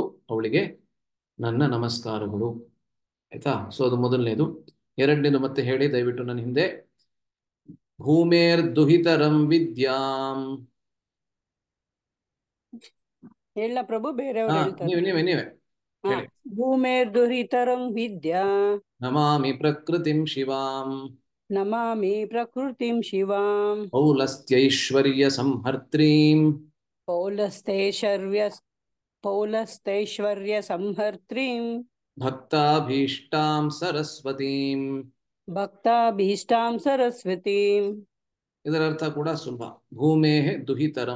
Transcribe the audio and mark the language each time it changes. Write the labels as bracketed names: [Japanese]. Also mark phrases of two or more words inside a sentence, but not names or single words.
[Kannada] ಅವಳಿಗೆ ನನ್ನ ನಮಸ್ಕಾರಗಳು. ಆಯ್ತಾ? ಸೊ ಅದು ಮೊದಲನೇದು. ಎರಡನೇದು ಮತ್ತೆ ಹೇಳಿ ದಯವಿಟ್ಟು ನನ್ನ ಹಿಂದೆ. [Sanskrit] ಭೂಮೇರ್ದುಹಿತರಂ ವಿದ್ಯಾಂ. [Kannada] ಹೇಳ ಪ್ರಭು, ಬೇರೆಯವ್ರು ಹೇಳ್ತಾರೆ. ನೀವೇ ಹಾ. ಹೇಳಿ. [Sanskrit] ಭೂಮೇರ್ದುಹಿತರಂ ವಿದ್ಯಾ ನಮಾಮಿ ಪ್ರಕೃತಿಂ ಶಿವಾಂ. ನಮಾಮಿ ಪ್ರಕೃತಿಂ ಶಿವಾಂ. ಪೌಲಸ್ತ್ಯೈಶ್ವರ್ಯ ಸಂಹರ್ತ್ರೀಂ. ಪೌಲಸ್ತೈಶ್ವರ್ಯ ಸಂಹರ್ತ್ರೀಂ. ಭಕ್ತಾಭೀಷ್ಟಾಂ ಸರಸ್ವತೀಂ. ಭಕ್ತಾಭೀಷ್ಟಾಂ ಸರಸ್ವತೀಂ. [Kannada] ಇದರ ಅರ್ಥ ಕೂಡ ಸುಲಭ. [Sanskrit] ಭೂಮೇಹೆ ದುಹಿತರಂ.